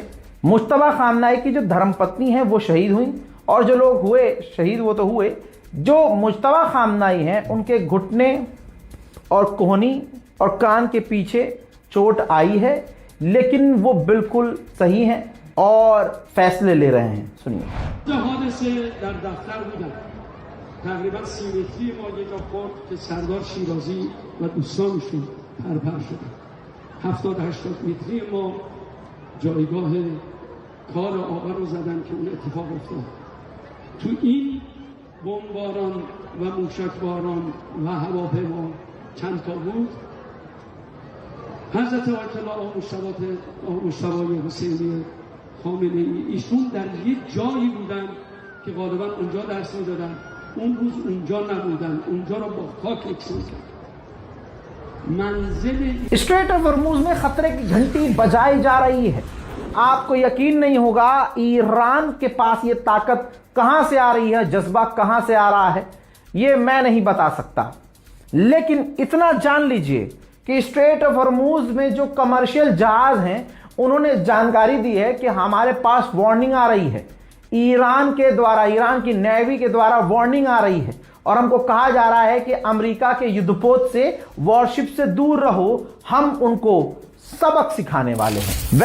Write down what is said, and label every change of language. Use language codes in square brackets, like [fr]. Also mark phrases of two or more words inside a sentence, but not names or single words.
[hi] मुश्तबा खामनाई की जो धर्मपत्नी है वो शहीद हुई, और जो लोग हुए शहीद वो तो हुए, जो मुश्तबा खामनाई हैं उनके घुटने और कोहनी और कान के पीछे चोट आई है, लेकिन वो बिल्कुल सही हैं और फैसले ले रहे हैं। सुनिए। [fa] تقریبا سیمتری ما یه جا خورد که سردار شیرازی و دوستانشون پرپر شدن. 70-80 متری ما جایگاه کار آقا رو زدن که اون اتفاق افتاد. تو این بمباران و موشکباران و هواپیما چند تا بود. حضرت آیت الله مجتبی حسینی خامنه ای ایشون در یک جایی بودن که غالبا اونجا درس میدادن، اون روز اونجا نبودن، اونجا رو با خاک یکسان کردن. منزل [hi] स्ट्रेट ऑफ हॉर्मुज में खतरे की घंटी बजाई जा रही है। आपको यकीन नहीं होगा ईरान के पास ये ताकत कहां से आ रही है, जज्बा कहां से आ रहा है, ये मैं नहीं बता सकता, लेकिन इतना जान लीजिए कि स्ट्रेट ऑफ हॉर्मुज में जो कमर्शियल जहाज हैं उन्होंने जानकारी दी है कि हमारे पास वार्निंग आ रही है, ईरान के द्वारा, ईरान की नेवी के द्वारा वार्निंग आ रही है, और हमको कहा जा रहा है कि अमेरिका के युद्धपोत से, वॉरशिप से दूर रहो, हम उनको सबक सिखाने वाले हैं।